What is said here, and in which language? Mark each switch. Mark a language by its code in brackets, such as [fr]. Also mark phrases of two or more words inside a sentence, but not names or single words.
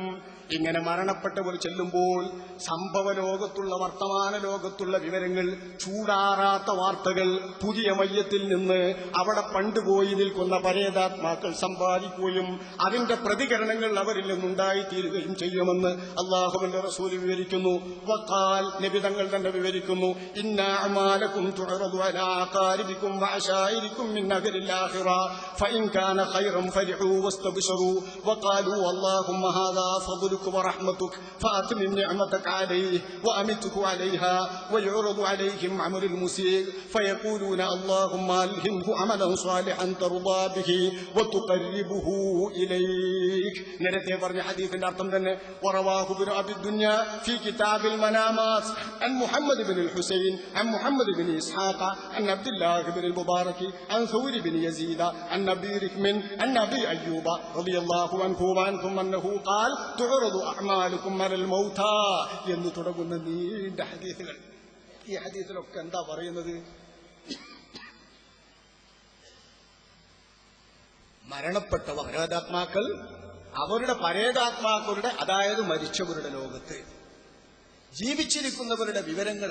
[ml] ഇങ്ങനെ മരണപ്പെട്ടവർ ചെല്ലുമ്പോൾ സംഭവ ലോകത്തുള്ള, വർത്തമാന ലോകത്തുള്ള വിവരങ്ങൾ, ചൂടാറാത്ത വാർത്തകൾ പുതിയ മയ്യത്തിൽ നിന്ന് അവിടെ പണ്ടുപോയി നിൽക്കുന്ന പരേതാത്മാക്കൾ സമ്പാദിക്കുകയും അതിന്റെ പ്രതികരണങ്ങൾ അവരിൽ നിന്നുണ്ടായിത്തീരുകയും ചെയ്യുമെന്ന് അല്ലാഹുവിന്റെ റസൂൽ വിവരിക്കുന്നു. [ar] വഖാൽ, [ml] നബി തങ്ങൾ തന്നെ വിവരിക്കുന്നു, [ar] إن أعمالكم تعرض على أقاربكم وعشائركم من أهل الآخرة فإن كان خيرا فرحوا واستبشروا وقالوا اللهم هذا فضلك ورحمتك فأتمم نعمتك عليه وأمته عليها ويعرض عليهم عمل المسيء فيقولون اللهم ألهمه عملا صالحا ترضى به وتقربه إليك. [ml] നേരത്തെ പറഞ്ഞ ഹദീസിന്റെ അർത്ഥം തന്നെ [ar] ورواه ابن أبي الدنيا في كتاب المنامات عن محمد بن الحسين عن محمد بن إسحاق عن عبد الله بن المبارك عن ثور بن يزيد عن أبي ركم عن أبي أيوب رضي الله عنه وعنهم أنه قال أعمالكم على الموتى [ml] എന്ന് തുടങ്ങുന്ന നീണ്ട ഹദീസുകൾ. ഈ ഹദീസിലൊക്കെ എന്താ പറയുന്നത്? മരണപ്പെട്ട പരേതാത്മാക്കൾ അവരുടെ പരേതാത്മാക്കളുടെ, അതായത് മരിച്ചവരുടെ ലോകത്ത് ജീവിച്ചിരിക്കുന്നവരുടെ വിവരങ്ങൾ